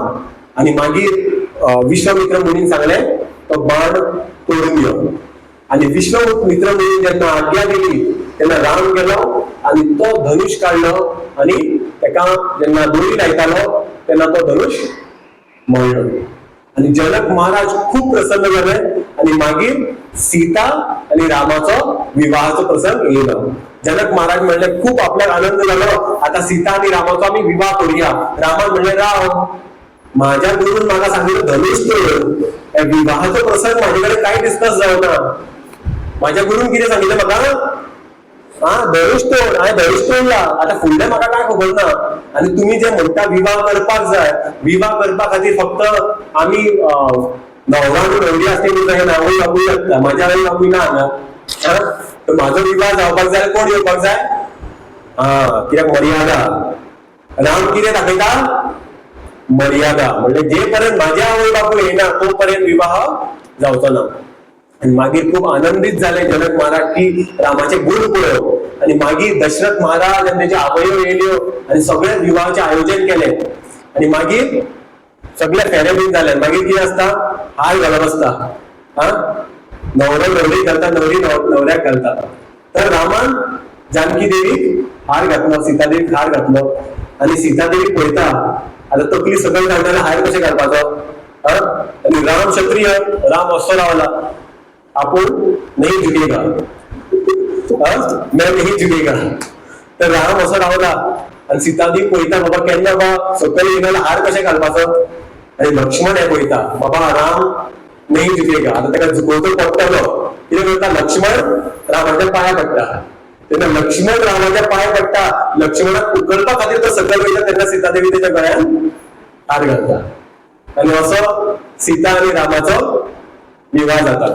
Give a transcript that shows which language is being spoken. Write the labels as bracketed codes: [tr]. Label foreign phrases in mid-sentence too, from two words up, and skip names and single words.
[kok] आणि मागीर विश्वामित्र मुनीन सांगलें तो बाण तोडून यो. आणि विश्वामित्र मुनीन जेन्ना आज्ञा दिली तेन्ना राम गेलो आणि तो धनुष काढलो आणि तेका जेन्ना दोरी लायतालो तेन्ना तो धनुष मोडलो. आणि जनक महाराज खूप प्रसन्न झाले आणि मागीर सीता आणि रामाचो विवाहाचो प्रसंग येयलो. जनक महाराज म्हणले खूप आपल्याक आनंद झालो, आता सीता आणि रामाचो आम्ही विवाह करूया. रामान म्हणले राव माझ्या गुरून म्हाका सांगितलं धनुष तोड, विवाहाचो प्रसंग माझ्याकडे काय डिस्कस जावना. माझ्या गुरून कितें सांगितलं म्हाका धनुष तोड, हांवें धनुष तोडला, आता फुडलें म्हाका काय खबर ना. आणि तुम्ही जे म्हणटा विवाह करपाक जाय, विवाह करपा खातीर फक्त आमी नवरा आनी नवरी आसली जाय नावूय बापूय लागता, म्हाज्या आई बापूय ना हांगा. तर माझो विवाह जावपाक जाय कोण येवपाक जाय, कित्याक मर्यादा. राम कितें दाखयता मर्यादा, म्हणजे जे पर्यंत माझ्या आवय बापूय येना तो पर्यंत विवाह जावचो ना. आणि मागीर खूप आनंदित झाले जनक महाराज की रामाचे गुण पळय. आणि मागीर दशरथ महाराज आणि त्याचे आवयो येयल्यो आणि सगळे विवाहाचे आयोजन केले. आणि मागीर सगळे फेरे बीन जाले. मागीर कितें आसता हार घालप आसता, नवरो नवरी घालता, नवरी नवऱ्याक घालता. तर रामान जानकी देवीक हार घातलो, सीता देवीक हार घातलो. आणि सीता देवी पळयता आता तकली सकयल घालताना हार कशें घालपाचो. आणि राम क्षत्रिय, राम असो रावला आपूण [hi] नहीं झुकेगा, मैं नहीं झुकेगा. [kok] तर राम असो रावला आणि सीता देवी पळयता बाबा केन्ना बाबा सकयल येयला हार कशें घालपाचो. आणि लक्ष्मण हे पळयता बाबा राम [hi] नहीं झुकेगा, [kok] आता त्याला झुकोवचो पडटलो. कितें करता लक्ष्मण रामाच्या पांया पडटा. तेन्ना लक्ष्मण रामाच्या पांया पडटा, लक्ष्मणाक उखलपा खातीर तो सकयल वयता तेन्ना सीता देवी तेच्या गळ्यान हार घालता. आणि असो सीता आणि रामाचो विवाह जाता.